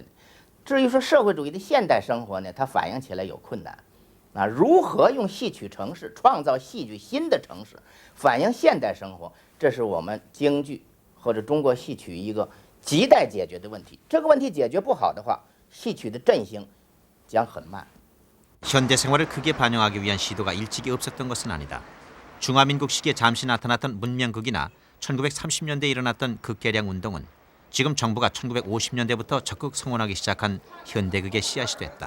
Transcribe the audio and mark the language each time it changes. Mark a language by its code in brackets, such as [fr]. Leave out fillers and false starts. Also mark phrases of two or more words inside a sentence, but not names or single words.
[zh] 至于说社会主义的现代生活呢，它反映起来有困难，啊，如何用戏曲城市创造戏剧新的城市，反映现代生活，这是我们京剧或者中国戏曲一个亟待解决的问题。这个问题解决不好的话，戏曲的振兴将很慢。 [ko] 현대 생활을 크게 반영하기 위한 시도가 일찍이 없었던 것은 아니다. 중화민국 시기에 잠시 나타났던 문명극이나 1930년대에 일어났던 극개량 운동은 지금 정부가 1950년대부터 적극 성원하기 시작한 현대극의 씨앗이 됐다.